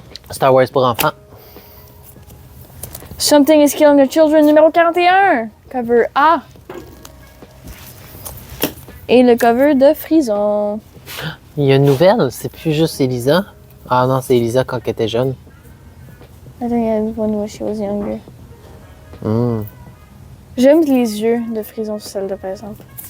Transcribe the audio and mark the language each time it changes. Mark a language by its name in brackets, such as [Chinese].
[French] Star Wars pour enfants. [English] Something is Killing the Children numéro 41. Cover A. [French] Et le cover de Frison. Il y a une nouvelle, c'est plus juste Elisa. Ah non, c'est Elisa quand elle était jeune. [English] I think I had one when she was younger. Mm. [French] J'aime les yeux de Frison sur celle-là, par exemple.